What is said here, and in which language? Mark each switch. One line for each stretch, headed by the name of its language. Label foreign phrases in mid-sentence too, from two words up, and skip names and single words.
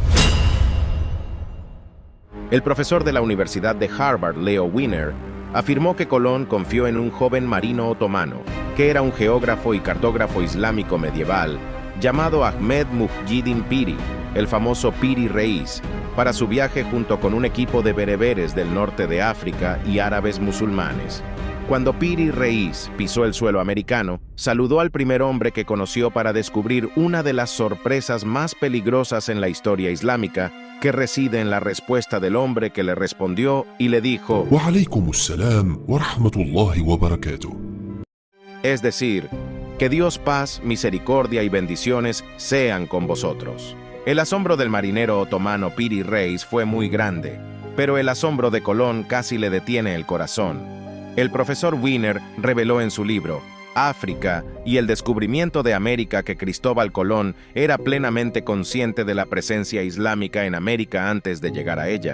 Spanish: El profesor de la Universidad de Harvard, Leo Wiener, afirmó que Colón confió en un joven marino otomano, que era un geógrafo y cartógrafo islámico medieval, llamado Ahmed Muhyiddin Piri, el famoso Piri Reis, para su viaje junto con un equipo de bereberes del norte de África y árabes musulmanes. Cuando Piri Reis pisó el suelo americano, saludó al primer hombre que conoció para descubrir una de las sorpresas más peligrosas en la historia islámica, que reside en la respuesta del hombre que le respondió y le dijo:
Arabic: وعليكم السلام ورحمة الله وبركاته.
Spanish: Es decir, que Dios, paz, misericordia y bendiciones sean con vosotros. El asombro del marinero otomano Piri Reis fue muy grande, pero el asombro de Colón casi le detiene el corazón. El profesor Wiener reveló en su libro África y el descubrimiento de América que Cristóbal Colón era plenamente consciente de la presencia islámica en América antes de llegar a ella.